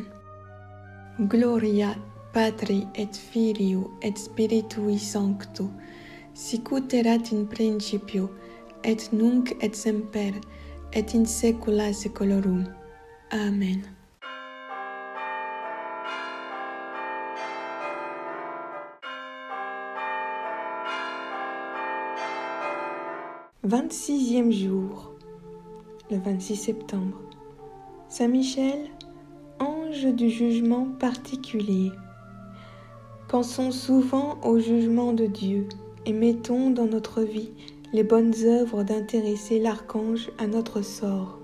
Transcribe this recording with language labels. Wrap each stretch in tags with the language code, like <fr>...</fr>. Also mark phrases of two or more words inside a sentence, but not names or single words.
<la>Gloria Patri et Filio et Spiritui Sancto, sicut erat in principio, et nunc et semper, et in saecula saeculorum.</la> <fr>Amen. « 26e jour, le 26 septembre. Saint Michel, ange du jugement particulier. Pensons souvent au jugement de Dieu et mettons dans notre vie les bonnes œuvres d'intéresser l'archange à notre sort.</fr>